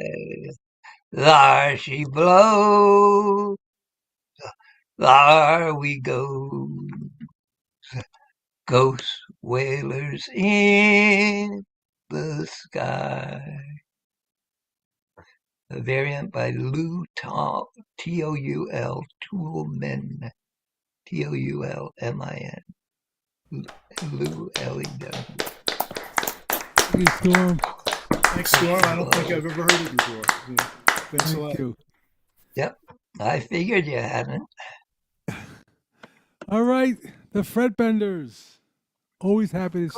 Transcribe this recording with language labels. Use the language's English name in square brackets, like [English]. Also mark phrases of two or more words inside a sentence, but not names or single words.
[English] There she blows, there we go, ghost whalers in the sky. A variant by Lou T-O-U-L, Toolman, Toulmin, Lou L-E-W. Thank you, Storm. Thanks, Storm. I don't think I've ever heard it before. Yeah. Thanks a lot. Thank you. Yep, I figured you hadn't. All right, the Fred Benders. Always happy to see